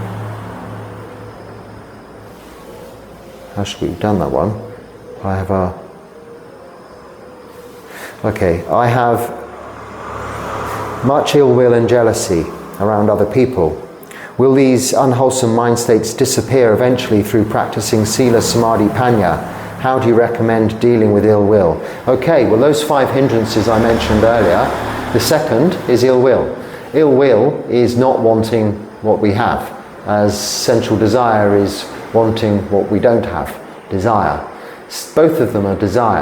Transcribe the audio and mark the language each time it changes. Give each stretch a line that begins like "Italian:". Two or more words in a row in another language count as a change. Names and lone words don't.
English: How should we have done that one? I have much ill will and jealousy around other people. Will these unwholesome mind states disappear eventually through practicing
Pali: sila, samadhi, panya?
English: How do you recommend dealing with ill will? Okay, well, those 5 hindrances I mentioned earlier, the second is ill will. Ill will is not wanting what we have, as sensual desire is wanting what we don't have, desire. Both of them are desire.